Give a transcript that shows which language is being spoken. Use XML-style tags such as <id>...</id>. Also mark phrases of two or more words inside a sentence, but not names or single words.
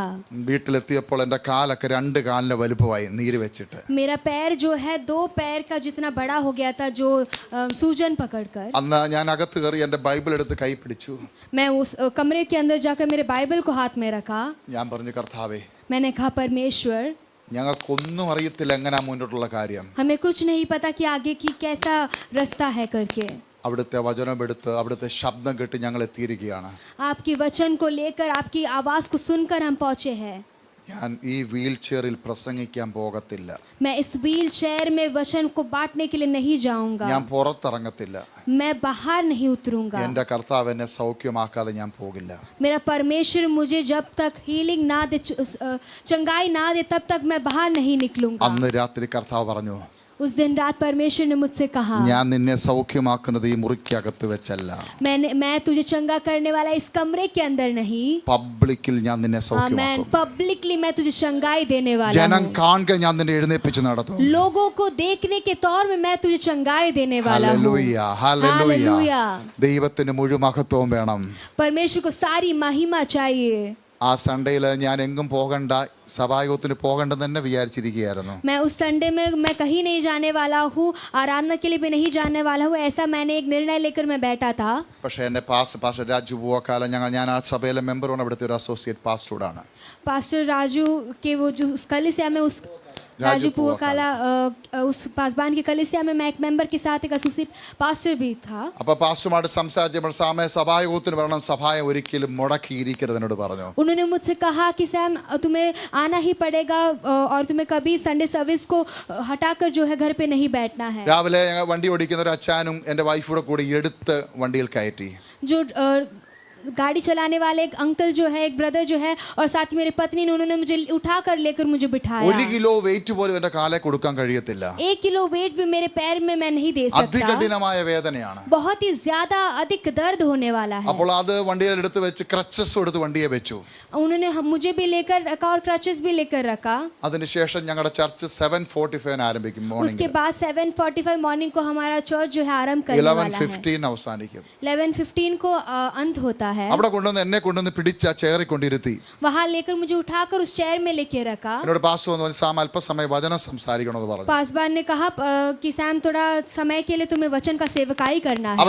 <ml>വീട്ടിലെത്തിയപ്പോൾ എൻ്റെ കാലൊക്കെ 2 കാലിൻ്റെ വലുപ്പമായി, നീര് വെച്ചിട്ട്.</ml> <hi>मेरा पैर जो है 2 पैर का जितना बड़ा हो गया था, जो सूजन पकड़कर।</hi> <ml>അന്ന് ഞാൻ അകത്ത് കയറി എൻ്റെ ബൈബിൾ എടുത്ത് കൈ പിടിച്ചു.</ml> <hi>मैं उस कमरे के अंदर जाकर मेरे बाइबल को हाथ में रखा।</hi> <ml>ഞാൻ പറഞ്ഞു, കർത്താവേ,</ml> <hi>मैंने कहा परमेश्वर,</hi> <ml>ഞങ്ങൾക്കൊന്നും അറിയത്തില്ല എങ്ങനെയാ മുന്നോട്ടുള്ള കാര്യം.</ml> <hi>हमें कुछ नहीं पता कि आगे की कैसा रास्ता है करके।</hi> <ml>അവിടുത്തെ വചനമെടുത്ത് അവിടുത്തെ ശബ്ദം കേട്ട് ഞങ്ങൾ എത്തിയിരിക്കുകയാണ്.</ml> <hi>आपकी वचन को लेकर, आपकी आवाज को सुनकर हम पहुंचे हैं।</hi> <ml>ഞാൻ ഈ</ml> <en>wheel chair</en> <ml>പ്രസംഗിക്കാൻ പോകത്തില്ല.</ml> <hi>मैं इस</hi> <en>wheel chair</en> <hi>में वचन को बांटने के लिए नहीं जाऊंगा।</hi> <ml>ഞാൻ പുറത്തിറങ്ങത്തില്ല.</ml> <hi>मैं बाहर नहीं उतरूंगा।</hi> <ml>എൻ്റെ കർത്താവ് എന്നെ സൗഖ്യമാക്കാതെ ഞാൻ പോകില്ല.</ml> <hi>मेरा परमेश्वर मुझे जब तक हीलिंग ना दे, चंगाई ना दे, तब तक मैं बाहर नहीं निकलूंगा।</hi> <ml>അന്ന് രാത്രി കർത്താവ് പറഞ്ഞു,</ml> <hi>उस दिन रात परमेश्वर ने मुझसे कहा,</hi> <ml>ഞാൻ നിന്നെ സൗഖ്യമാക്കുന്നത് ഈ മുറിക്കകത്ത് വെച്ചല്ല,</ml> <hi>मैं तुझे चंगा करने वाला इस कमरे के अंदर नहीं,</hi> <ml>പബ്ലിക്കിൽ ഞാൻ നിന്നെ</ml> <hi>आमेन,</hi> <ml>സൗഖ്യമാക്കും.</ml> <hi>पब्लिकली मैं तुझे चंगाई देने वाला</hi> <ml>ജനം</ml> <hi>हूँ।</hi> <ml>കാണുക ഞാൻ നിന്നെ എഴുന്നേൽപ്പിച്ച് നടത്തും.</ml> <hi>लोगों को देखने के तौर में मैं तुझे चंगाई देने वाला हूँ।</hi> <ml>ഹല്ലേലൂയ, ഹല്ലേലൂയ.</ml> <hi>हालेलुया।</hi> <ml>ദൈവത്തിന് മുഴുവൻ മഹത്വവും വേണം.</ml> <hi>परमेश्वर को सारी महिमा चाहिए।</hi> <ml>ആ സൺഡേയിൽ ഞാൻ എങ്ങും പോകണ്ട, സഭായോഗത്തിന് പോകണ്ടെന്ന് തന്നെ വിചാരിച്ചിരിക്കുകയായിരുന്നു.</ml> <hi>मैं उस संडे में मैं कहीं नहीं जाने वाला हूँ, आराधना के लिए भी नहीं जाने वाला हूँ, ऐसा मैंने एक निर्णय लेकर मैं बैठा था।</hi> <ml>പക്ഷേ എൻ്റെ പാസ്റ്റർ രാജു പൂവക്കാലം ഞാൻ ആ സഭയിലെ മെമ്പറാണ്, അവിടുത്തെ ഒരു</ml> <en>associate pastor.</en> <hi>पास्टर राजू के वो जो उस कलीसिया में, उस राजू पुवकाला उस पासबान की कलीसिया में मैं एक मेंबर के साथ एक</hi> <en>associate pastor</en> <hi>भी था।</hi> <ml>അപ്പോൾ പാസ്റ്ററുമായിട്ട് സംസാരിച്ചപ്പോൾ സാമേ സഭായോഗത്തിന് വരണം, സഭായെ ഒരിക്കലും മുടക്കിയിരിക്കരുതെന്നോട് പറഞ്ഞു.</ml> <hi>उन्होंने मुझसे कहा कि सैम तुम्हें आना ही पड़ेगा और तुम्हें कभी</hi> <en>Sunday service</en> <hi>को हटाकर जो है घर पे नहीं बैठना है।</hi> <ml>രാവിലെ ഞങ്ങൾ വണ്ടി ഓടിക്കുന്ന ഒരു അച്ഛനും എൻ്റെ വൈഫൂടെ കൂടി എടുത്ത് വണ്ടിയിൽ കയറ്റി.</ml> <hi>जो गाड़ी चलाने वाले एक अंकल जो है, एक ब्रदर जो है, और साथ ही मेरी पत्नी ने, उन्होंने मुझे उठाकर लेकर मुझे बिठाया।</hi> <ml>1</ml> <en>kilo weight</en> <ml>പോലും എൻ്റെ കാലെ കൊടുക്കാൻ കഴിയത്തില്ല.</ml> <hi>1</hi> <en>kilo weight</en> <hi>भी मेरे पैर में मैं नहीं दे सकता।</hi> <ml>അതികഠിനമായ വേദനയാണ്.</ml> <hi>बहुत ही ज्यादा अधिक दर्द होने वाला है।</hi> <ml>അപ്പോൾ അത് വണ്ടിയിൽ എടുത്ത് വെച്ച് ക്രച്ചസ് എടുത്ത് വണ്ടിയെ വെച്ചു.</ml> <hi>उन्होंने मुझे भी लेकर रखा और क्रचेस भी लेकर रखा।</hi> <ml>അതിനുശേഷം ഞങ്ങളുടെ ചർച്ച് 7:45 ആരംഭിക്കും</ml> <hi>उसके</hi> <ml>മോർണിംഗ്.</ml> <hi>बाद 7:45 मॉर्निंग को हमारा चर्च जो है आरंभ करने वाला है।</hi> <ml>11:15 അവസാനിക്കും.</ml> <hi>11:15 को अंत होता है। है।</hi> <ml>അവിടെ കൊണ്ടുവന്ന് എന്നെ കൊണ്ടുവന്ന് പിടിച്ച ചെയറിൽ കൊണ്ടിരുത്തി.</ml> <hi>वहाँ लेकर मुझे उठाकर उस चेयर में लेके रखा।</hi> <ml>എന്നോട് പാസ്റ്റർ വന്ന് പറഞ്ഞു, സാം അല്പസമയം വചനം സംസാരിക്കണമെന്ന് പറഞ്ഞു.</ml> <hi>पासवान ने कहा कि सैम थोड़ा समय के लिए तुम्हें वचन का सेवकाई करना है।</hi>